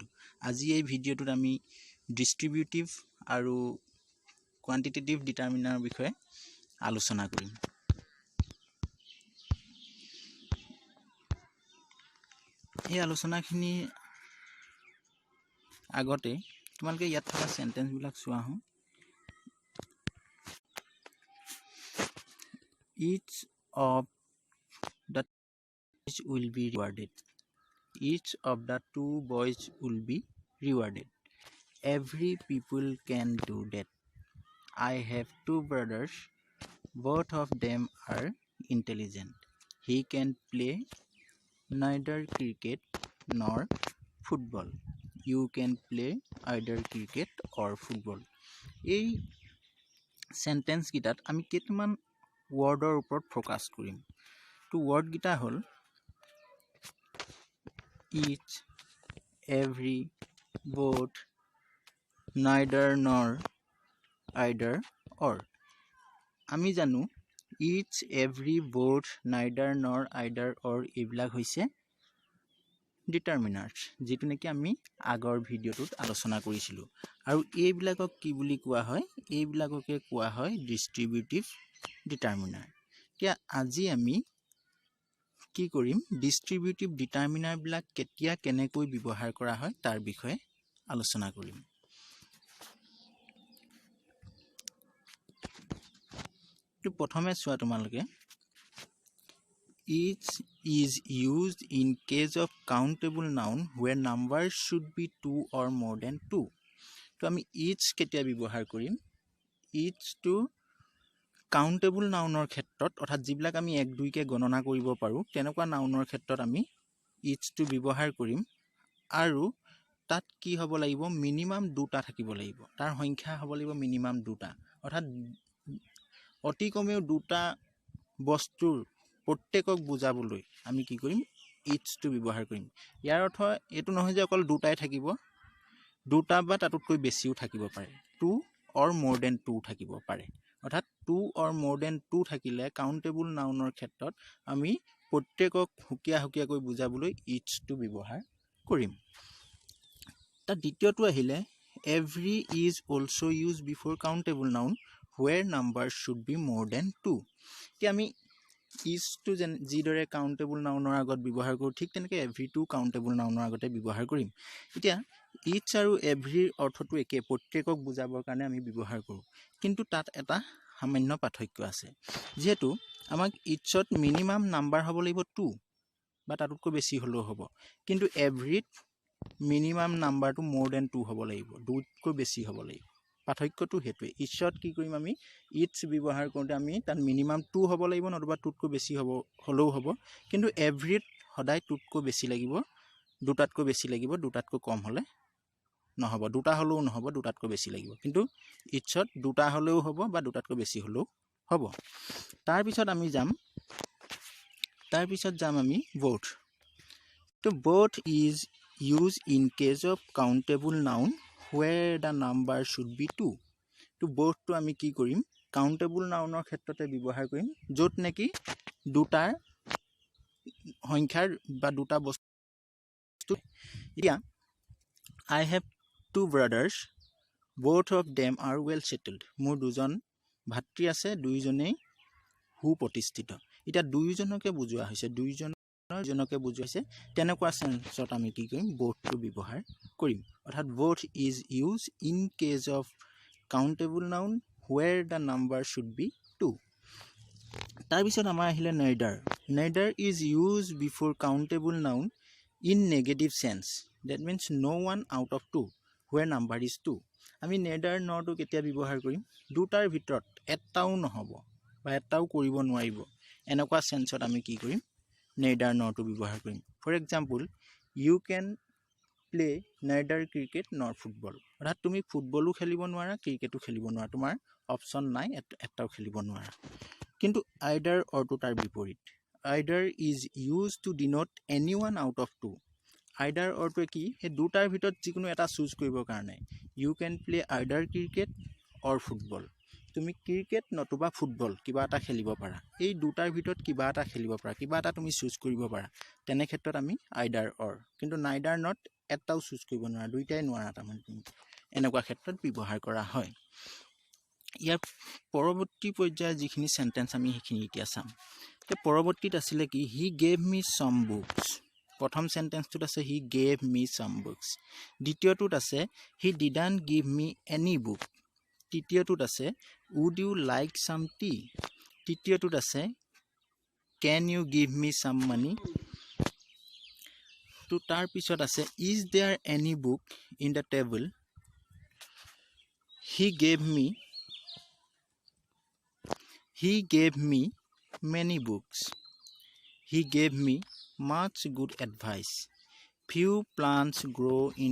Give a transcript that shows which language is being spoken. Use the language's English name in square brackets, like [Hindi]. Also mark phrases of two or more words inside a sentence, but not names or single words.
[Assamese] আজি এই ভিডিঅ'টোত আমি ডিষ্ট্ৰিবিউটিভ আৰু [English] quantitative determiners [Assamese] বিষয়ে আলোচনা কৰিম। এই আলোচনাখিনি আগতে তোমালোকে ইয়াত থকা সেন্টেন্সবিলাক চোৱা হওঁ। [English] Each of the boys will be rewarded. Each of the two boys will be rewarded. Every people can do that. I have two brothers. Both of them are intelligent. He can play neither cricket nor football. You can play either cricket or football. [Assamese] এই সেন্টেন্স গিটাত আমি কেইটামান ওয়ার্ডৰ ওপৰত ফোকাস কৰিম। তো ওয়ার্ড গিটা হল [English] each, every, both, neither nor, either or। [Assamese] আমি জানো [English] each, every, both, neither nor, either or [Assamese] এইবিলাক হৈছে ডিটাৰমিনাৰ্স, যেটো নেকি আমি আগৰ ভিডিঅ'টোত আলোচনা কৰিছিলোঁ। আৰু এইবিলাকক কি বুলি কোৱা হয়? এইবিলাককে কোৱা হয় [English] distributive determiner. [Assamese] এতিয়া আজি আমি কি কৰিম? [English] distributive determiners [Assamese] কেতিয়া কেনেকৈ ব্যৱহাৰ কৰা হয় তাৰ বিষয়ে আলোচনা কৰিম। তো প্ৰথমে চোৱা তোমালোকে, [English] each is used in case of countable noun where numbers should be 2 or more than 2। [Assamese] তো আমি each কেতিয়া ব্যৱহাৰ কৰিম? each to [English] countable noun [Assamese] ক্ষেত্ৰত, অৰ্থাৎ যিবিলাক আমি 1 2 কে গণনা কৰিব পাৰো তেনেকুৱা নাউনৰ ক্ষেত্ৰত আমি each to ব্যৱহাৰ কৰিম। আৰু তাত কি হ'ব লাগিব? মিনিমাম 2টা থাকিব লাগিব। তাৰ সংখ্যা হ'ব লাগিব মিনিমাম 2টা। অৰ্থাৎ অতি কমেও 2টা বস্তুৰ প্ৰত্যেকক বুজাবলৈ আমি কি কৰিম? each to ব্যৱহাৰ কৰিম। ইয়াৰ অৰ্থ এইটো নহয় যে অকল 2টাই থাকিব, 2টা বা তাতকৈ বেছিও থাকিব পাৰে। [English] 2 or more than 2 [Assamese] থাকিব পাৰে। অৰ্থাৎ [English] 2 or more than 2 [Assamese] থাকিলে [English] countable noun [Assamese] ক্ষেত্ৰত আমি প্ৰত্যেকক হুকিয়াকৈ বুজাবলৈ each to ব্যৱহাৰ কৰিম। তাৰ দ্বিতীয়টো আহিলে [English] every is also used before countable noun where numbers should be more than 2। [Assamese] এতিয়া আমি is to যিদৰে [English] countable noun [Assamese] আগত ব্যৱহাৰ কৰোঁ, ঠিক তেনেকৈ every to [English] countable noun [Assamese] আগতে ব্যৱহাৰ কৰিম। এতিয়া each আৰু every অৰ্থটো একে, প্ৰত্যেকক বুজাবৰ কাৰণে আমি ব্যৱহাৰ কৰোঁ। কিন্তু তাত এটা সামান্য পাৰ্থক্য আছে। যেহেতু আমাক eachত [English] minimum number [Assamese] হ'ব লাগিব 2 বা তাতকৈ বেছি হ'লেও হ'ব, কিন্তু everyত [English] minimum number more than 2 [Assamese] হ'ব লাগিব, 2তকৈ বেছি হ'ব লাগিব। পাৰ্থক্যটো হেতুৱে eachত কি কৰিম? আমি each ব্যৱহাৰ কৰোঁতে আমি তাত মিনিমাম 2 হ'ব লাগিব, নতুবা 2তকৈ বেছি হ'লেও হ'ব। কিন্তু everyত সদায় 2তকৈ বেছি লাগিব, 2টাতকৈ বেছি লাগিব, 2টাতকৈ কম হ'লে নহ'ব। 2টা হ'লেও নহ'ব, 2টাতকৈ বেছি লাগিব। কিন্তু eachত 2টা হ'লেও হ'ব বা 2টাতকৈ বেছি হ'লেও হ'ব। তাৰপিছত যাম আমি both। [English] তো both is used in case of countable noun where the number should be 2। [Assamese] তো both to আমি কি কৰিম? [English] countable noun [Assamese] ক্ষেত্ৰতে ব্যৱহাৰ কৰিম, য'ত নেকি 2টাৰ সংখ্যাৰ বা 2টা বস্তু। [English] এতিয়া I have two brothers, both of them are well settled। [Assamese] মোৰ দুজন ভাতৃ আছে, দুইজনেই সুপ্ৰতিষ্ঠিত। এতিয়া দুইজনকে বুজোৱা হৈছে, দুইজনকে বুজোৱা হৈছে, তেনেকুৱা সেন্সত আমি কি কৰিম? both to ব্যৱহাৰ কৰিম। [English] অৰ্থাৎ both is used in case of countable noun where the number should be 2। [Assamese] তাৰপিছত আমাৰ আহিলে neither। [English] neither is used before countable noun in negative sense, that means no one out of 2 where number is 2। [Assamese] আমি [English] neither nor [Assamese] to কেতিয়া ব্যৱহাৰ কৰিম? 2টাৰ ভিতৰত এটাও নহ'ব বা এটাও কৰিব নোৱাৰিব, এনেকুৱা সেন্সত আমি কি কৰিম? [English] neither nor to [Assamese] ব্যৱহাৰ কৰিম। [English] for example, you can play neither cricket nor football। [Assamese] অৰ্থাৎ তুমি ফুটবলো খেলিব নোৱাৰা, ক্ৰিকেটো খেলিব নোৱাৰা, তোমাৰ অপচন নাই, এটাও খেলিব নোৱাৰা। কিন্তু [English] either or [Assamese] to তাৰ বিপৰীত, [English] either is used to denote anyone out of two. [Assamese] Either অৰ্থ কি সেই দুটাৰ ভিতৰত যিকোনো এটা চুজ কৰিবৰ কাৰণে [English] you can play either cricket or football. [Assamese] তুমি ক্ৰিকেট নতুবা ফুটবল কিবা এটা খেলিব পাৰা এই দুটাৰ ভিতৰত কিবা এটা খেলিব পাৰা কিবা এটা তুমি চুজ কৰিব পাৰা তেনে ক্ষেত্ৰত আমি either or কিন্তু [English] neither not [Assamese] এটাও চুজ কৰিব নোৱাৰা দুইটাই নোৱাৰা তাৰমানে তুমি এনেকুৱা ক্ষেত্ৰত ব্যৱহাৰ কৰা হয় ইয়াৰ পৰৱৰ্তী পৰ্যায়ৰ যিখিনি সেন্টেন্স আমি সেইখিনি এতিয়া চাম তে পৰৱৰ্তীত আছিল কি [English] he gave me some books [Assamese] প্ৰথম সেন্টেন্সটোত আছে [English] he gave me some books [Assamese] দ্বিতীয়টোত আছে [English] he didn't give me any book [Assamese] তৃতীয়টোত আছে [English] would you like some tea [Assamese] তৃতীয়টোত আছে [English] can you give me some money [Assamese] তো তাৰ পিছত আছে [English] is there any book in the table he gave me many books he gave me much good advice few plants grow in